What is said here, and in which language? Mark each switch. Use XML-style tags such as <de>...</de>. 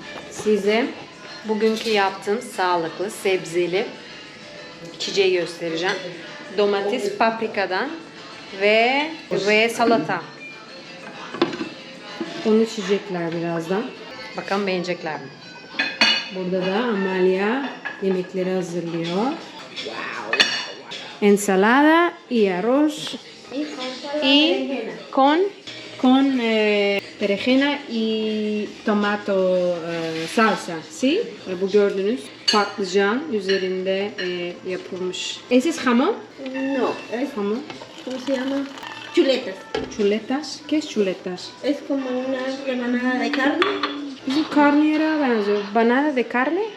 <tr>Size bugünkü yaptığım sağlıklı, sebzeli içeceği göstereceğim. Domates, paprikadan ve salata. Onu içecekler birazdan. Bakalım beğenecekler mi? Burada da Amalia yemekleri hazırlıyor.</tr> <es>Ensalada y arroz y con berenjena y tomato salsa, ¿sí?</es> <tr>Bu gördüğünüz patlıcan üzerinde yapılmış.</tr> <es>¿Ese es jamón? No, es, Jamón. ¿cómo se llama? Chuletas. Chuletas. ¿Qué es chuletas? Es como una rebanada de carne.</es> <tr>Bizim karnıyara benziyor.</tr> <es>Banana de carne?</es>